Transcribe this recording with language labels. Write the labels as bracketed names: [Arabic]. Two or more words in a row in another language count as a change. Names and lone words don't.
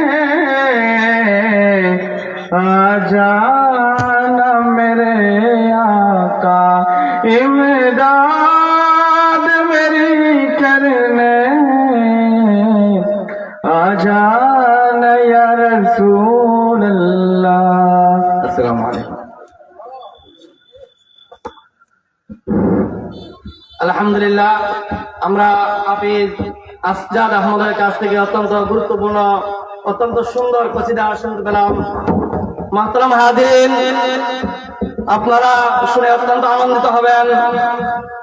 [Urdu] جانا میرے آقا امداد میری کرنے جانا [Arabic] یا رسول اللہ السلام علیکم [Bangla] আলহামদুলিল্লাহ আমরা হাফিজ আসজাদ আহমদের কাছ থেকে অত্যন্ত গুরুত্বপূর্ণ অত্যন্ত সুন্দর কসিদা শুনতে পেলাম। [Urdu] محترم حاضرین, [Bangla] আপনারা শুনে অত্যন্ত আনন্দিত হবেন।